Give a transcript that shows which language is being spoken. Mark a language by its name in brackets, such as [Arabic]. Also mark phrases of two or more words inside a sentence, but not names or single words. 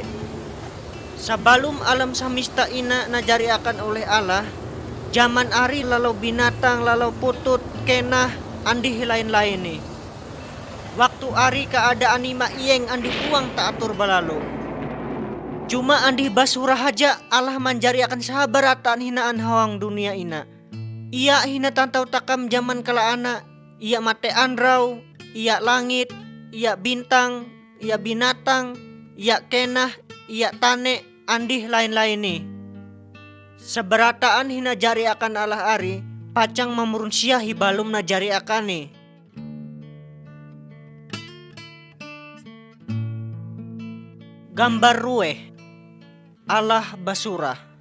[Ma'anyan] Sebelum alam samista ina najari akan oleh Allah, zaman ari lalau binatang, lalau putut, kenah, andi lain-lain nih. Waktu ari keadaan ima iyeng andi uang tak atur balalu. Cuma andi basurah aja Allah manjari akan sahabarataan hinaan hawang dunia ina. Ia hina tantau takam zaman kala anak, ia mate andrau, ia langit, ia bintang, ia binatang, ia kenah, ia tane, andih lain-lain nih. Seberataan hina jari akan Allah ari, pacang memurun siahi balum na jari akan nih. Gambar rueh Allah basurah.